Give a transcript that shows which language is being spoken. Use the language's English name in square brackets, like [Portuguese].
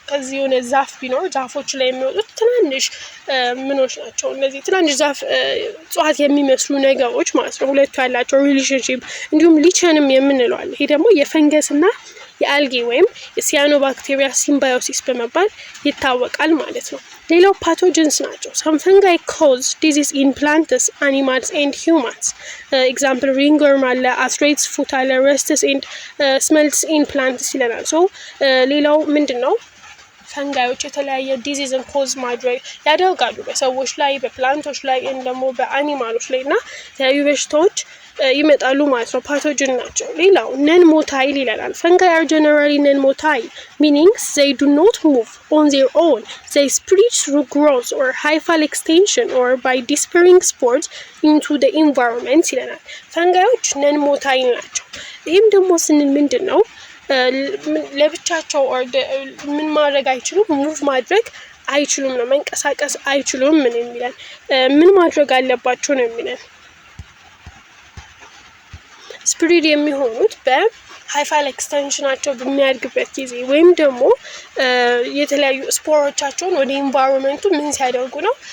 [Amharic] ከዚህ የሆነ ዛፍ ቢኖር ዛፎች ላይ የሚወጡት ትናንሽ ምኖች ናቸው። እነዚህ ትናንሽ ዛፍ እጽዋት የሚመስሉ ነገሮች ማለት ነው። ሁለቱ ያላቸው ሪሌሽንሺፕ እንዲሁም ሊቸንም የምንለው አለ። ይሄ ደግሞ የፈንገስ እና የአልጌ ወይም የሲያኖባክቴሪያ ሲምባዮሲስ በመባል ይታወቃል ማለት ነው። ሌላው ፓቶጀንስ ናቸው። [English] some fungi cause disease in plants, animals and humans. example ringworm አለ፣ athrates foot አለ፣ rusts and smelts in plants [Amharic] ይለናል። ሶ ሌላው ምንድነው? ፈንጋዮች የተለያየ ዲዚዝን ኮዝ ማድረግ ያደርጋሉ በሰዎች ላይ፣ በፕላንቶች ላይ፣ ደግሞ በአኒማሎች ላይ እና የተለያዩ በሽታዎች ይመጣሉ ማለት ነው። ፓቶጅን ናቸው። ሌላው ነን ሞታይል ይለናል። ፈንጋይ [English] are generally non motile, meaning they do not move on their own. They spread through growth or hyphal extension or by dispersing spores into the environment [Amharic] ይለናል። ፈንጋዮች ነን ሞታይል ናቸው። ይህም ደግሞ ስንል ምንድን ነው? ለብቻቸው ምን ማድረግ አይችሉም፣ ሙቭ ማድረግ አይችሉም ነው፣ መንቀሳቀስ አይችሉም ምን የሚለን ምን ማድረግ አለባቸው ነው የሚለን። ስፕሪድ የሚሆኑት በሃይፋል ኤክስቴንሽናቸው በሚያድግበት ጊዜ ወይም ደግሞ የተለያዩ ስፖሮቻቸውን ወደ ኢንቫይሮንመንቱ ምን ሲያደርጉ ነው?